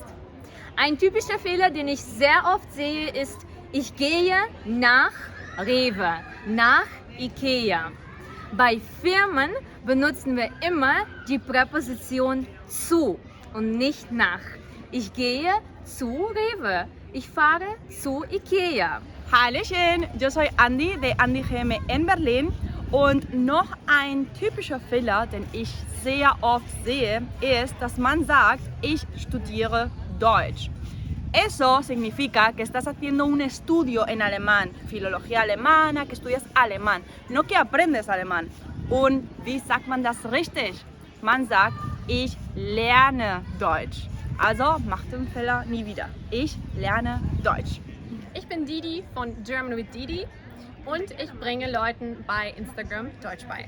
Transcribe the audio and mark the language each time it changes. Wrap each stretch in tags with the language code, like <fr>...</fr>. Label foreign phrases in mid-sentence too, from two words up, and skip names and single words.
<de>Ein typischer Fehler, den ich sehr oft sehe, ist, ich gehe nach Rewe, nach Ikea. Bei Firmen benutzen wir immer die Präposition zu und nicht nach. Ich gehe zu Rewe. Ich fahre zu Ikea. Hallöchen,</de> <es>yo soy Andy de Andy GM en Berlin</es> <de>und noch ein typischer Fehler, den ich sehr oft sehe, ist, dass man sagt, ich studiere Deutsch.</de> <es>Eso significa que estás haciendo un estudio en alemán, filología alemana, que estudias alemán, no que aprendes alemán.</es> <de>Und wie sagt man das richtig? Man sagt, ich lerne Deutsch. Also macht den Fehler nie wieder. Ich lerne Deutsch. Ich bin Didi von German with Didi und ich bringe Leuten bei Instagram Deutsch bei.</de>